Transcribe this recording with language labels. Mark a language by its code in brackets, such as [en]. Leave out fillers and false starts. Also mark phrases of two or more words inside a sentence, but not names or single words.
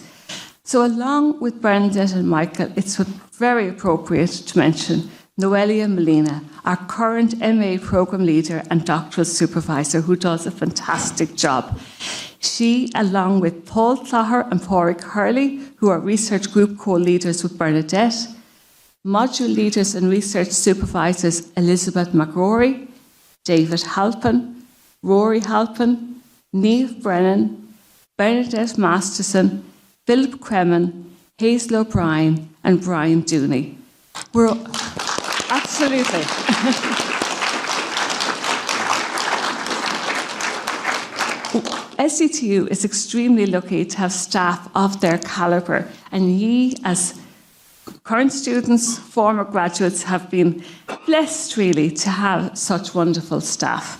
[en] So along with Bernadette and Michael, it's very appropriate to mention Noelia Molina, our current MA programme leader and doctoral supervisor, who does a fantastic job. She, along with Paul Clogher and Pádraig Hurley, who are research group co-leaders with Bernadette, module leaders and research supervisors Elizabeth McRory, David Halpin, Rory Halpin, Niamh Brennan, Bernadette Masterson, Philip Kremen, Hazel O'Brien and Brian Dooney. We're absolutely. SETU is extremely lucky to have staff of their calibre, and ye, as current students, former graduates, have been blessed really to have such wonderful staff.